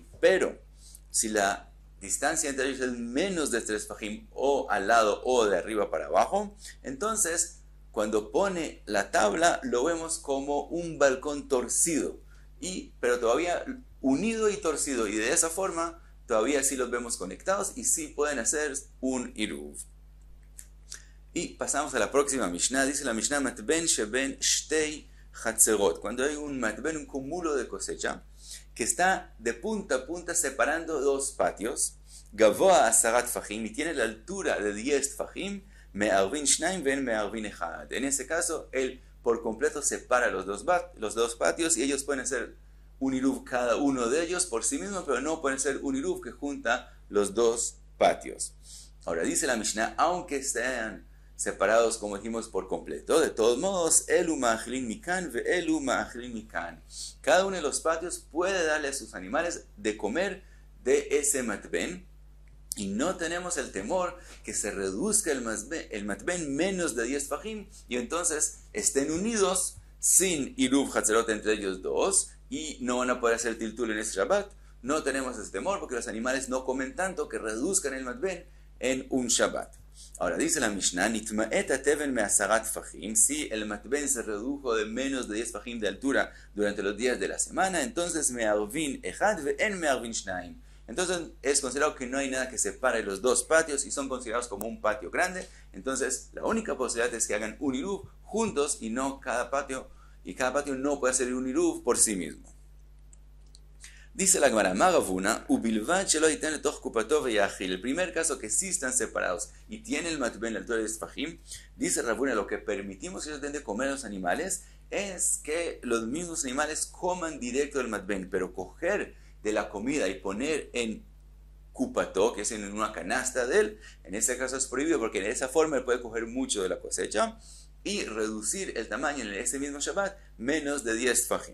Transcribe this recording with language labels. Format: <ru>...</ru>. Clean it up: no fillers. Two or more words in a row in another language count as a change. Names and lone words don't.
<es>Pero si la distancia entre ellos es menos de 3 tfajim, o al lado o de arriba para abajo, entonces cuando pone la tabla lo vemos como un balcón torcido, pero todavía unido y torcido, y de esa forma todavía sí los vemos conectados y sí pueden hacer un Iruv. Y pasamos a la próxima Mishnah. Dice la Mishnah,</es> <he>מתבן שבין שתי חצרות.</he> <es>Cuando hay un matben, un cúmulo de cosecha, que está de punta a punta separando dos patios,</es> <he>גבוה עשרה טפחים,</he> <es>y tiene la altura de 10 tfajim,</es> <he>מערבין שנים ואין מערבין אחד.</he> <es>En ese caso, él por completo separa los dos patios, y ellos pueden hacer un Iruv cada uno de ellos por sí mismos, pero no pueden ser un Iruv que junta los dos patios. Ahora dice la Mishnah, aunque sean separados, como dijimos, por completo, de todos modos,</es> <he>אלו מאכילין מכאן ואלו מאכילין מכאן.</he> <es>Cada uno de los patios puede darle a sus animales de comer de ese matben, y no tenemos el temor que se reduzca el matben menos de 10 fajim, y entonces estén unidos sin</es> <he>עירוב חצרות</he> <es>entre ellos dos, y no van a poder hacer tiltul en ese Shabbat. No tenemos ese temor porque los animales no comen tanto que reduzcan el matben en un Shabbat. Ahora dice la Mishnah, si el matben se redujo de menos de 10 fajim de altura durante los días de la semana, entonces</es> <he>מערבין אחד ואין מערבין שנים.</he> <es>Entonces es considerado que no hay nada que separe los dos patios y son considerados como un patio grande. Entonces la única posibilidad es que hagan un Iruv juntos y no cada patio, y cada patio no puede hacer un Iruv por sí mismo. Dice la Gemara, Maravuna, el primer caso que sí están separados y tiene el matben la altura de Sfajim, dice Ravuna, lo que permitimos que ellos den de comer a los animales es que los mismos animales coman directo del matben, pero coger de la comida y poner en cupato, que es en una canasta de él, en ese caso es prohibido porque de esa forma él puede coger mucho de la cosecha y reducir el tamaño en ese mismo Shabbat menos de 10 tfajim.</es>